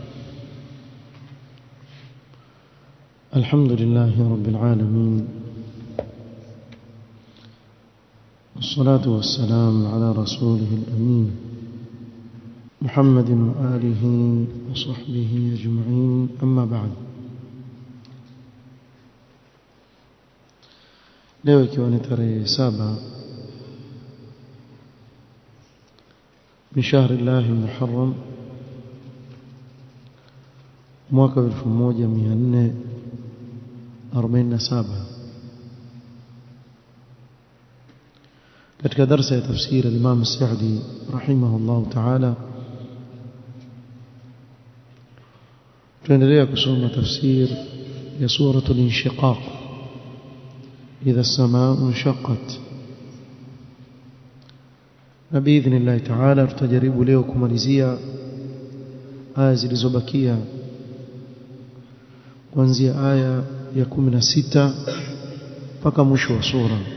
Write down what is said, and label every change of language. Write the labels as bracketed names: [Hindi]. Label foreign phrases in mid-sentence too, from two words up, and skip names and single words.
[Arabic] الحمد لله رب العالمين، والصلاة والسلام على رسوله الأمين محمد وآله وصحبه أجمعين، أما بعد. [Swahili] leo ikiwa ni tarehe 7 [Arabic] من شهر الله المحرم [Swahili] mwaka 1447 katika darasa ya tafsiri al-Imam As-Sa'di [Arabic] رحمه الله تعالى [Swahili] tunaendelea kusoma tafsir ya suratul inshiqaq [Arabic] إذا السماء انشقت, [Swahili] na [Arabic] بإذن الله تعالى [Swahili] tutajaribu leo kumalizia aya zilizobakia kuanzia aya ya 16 mpaka mwisho wa sura.